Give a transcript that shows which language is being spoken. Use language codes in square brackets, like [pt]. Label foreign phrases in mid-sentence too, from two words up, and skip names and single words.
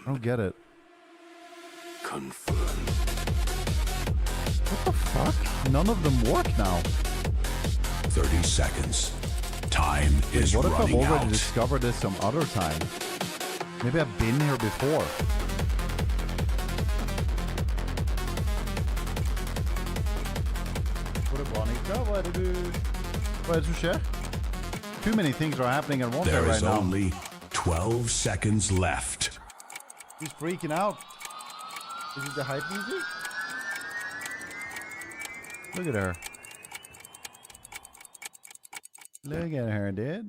[en] I don't get it. Confirm. What the fuck? None of them work now. 30 seconds. Time is What if I've running already out. discovered this some other time? Maybe I've been here before. [no] Hva er det som skjer? [en] Too many things are happening at once There right is now. only 12 seconds left. He's freaking out. Is it the hype music? Look at her. Look at her, dude.